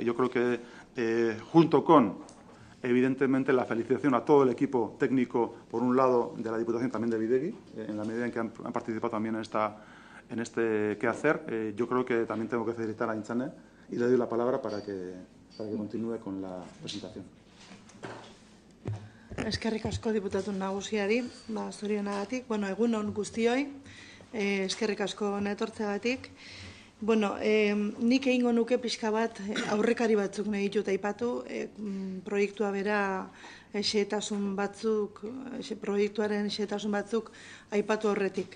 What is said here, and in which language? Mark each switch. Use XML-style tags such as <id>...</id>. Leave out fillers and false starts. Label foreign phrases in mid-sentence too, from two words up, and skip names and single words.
<es>Yo creo que, junto con, evidentemente, la felicitación a todo el equipo técnico, por un lado, de la Diputación, también de Bidegi, en la medida en que han participado también en este quehacer, yo creo que también tengo que felicitar a Aintzane y le doy la palabra para que continúe con la presentación.</es> <eu>Eskerrik asko diputatu nagusiari, zorionagatik. Egun on guztioi, eskerrik asko etortzeagatik. Nik egingo nuke pixka bat aurrekari batzuk nahi ditut aipatu, proiektua bera proiektuaren xehetasun batzuk aipatu horretik.</eu>